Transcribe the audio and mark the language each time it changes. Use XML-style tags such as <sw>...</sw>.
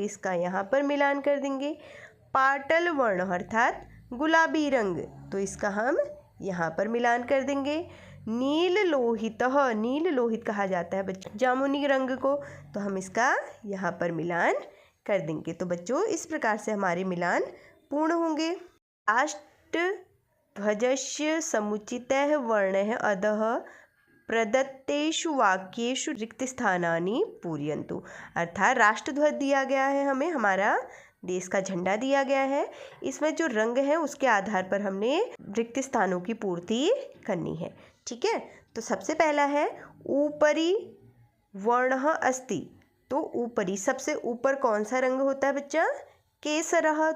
<hi>इसका यहाँ पर मिलान कर देंगे। पाटल वर्ण अर्थात गुलाबी रंग। तो इसका हम यहाँ पर मिलान कर देंगे। नील लोहित कहा जाता है बच्चों जामुनी रंग को। तो हम इसका यहाँ पर मिलान कर देंगे। तो बच्चों, इस प्रकार से हमारे मिलान पूर्ण होंगे।</hi> <sa>अष्टध्वजस्य समुचितः वर्णः अधः प्रदत्तेषु वाक्येषु रिक्तस्थानानि पूरयन्तु।</sa> <hi>अर्थात राष्ट्रध्वज दिया गया है हमें, हमारा देश का झंडा दिया गया है। इसमें जो रंग है उसके आधार पर हमने रिक्त स्थानों की पूर्ति करनी है। ठीक है। तो सबसे पहला है ऊपरी</hi> <sa>वर्णः अस्ति।</sa> <hi>तो ऊपरी सबसे ऊपर कौन सा रंग होता है बच्चा। केसरः।</hi>